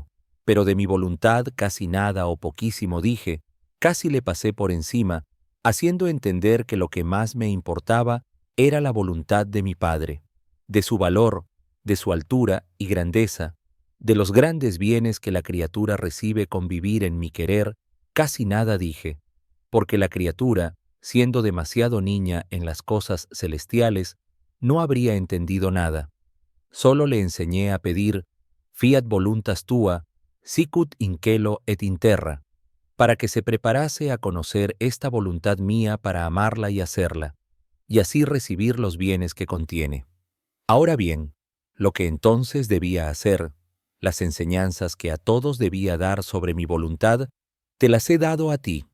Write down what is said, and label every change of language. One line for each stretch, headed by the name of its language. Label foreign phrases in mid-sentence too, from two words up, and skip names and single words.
Spanish: Pero de mi voluntad casi nada o poquísimo dije, casi le pasé por encima, haciendo entender que lo que más me importaba era la voluntad de mi Padre, de su valor, de su altura y grandeza, de los grandes bienes que la criatura recibe con vivir en mi querer, casi nada dije, porque la criatura, siendo demasiado niña en las cosas celestiales, no habría entendido nada. Solo le enseñé a pedir,
Latin: fiat voluntas tua, sicut in cielo et in terra,
Spanish: para que se preparase a conocer esta voluntad mía para amarla y hacerla, y así recibir los bienes que contiene. Ahora bien, lo que entonces debía hacer, las enseñanzas que a todos debía dar sobre mi voluntad, te las he dado a ti.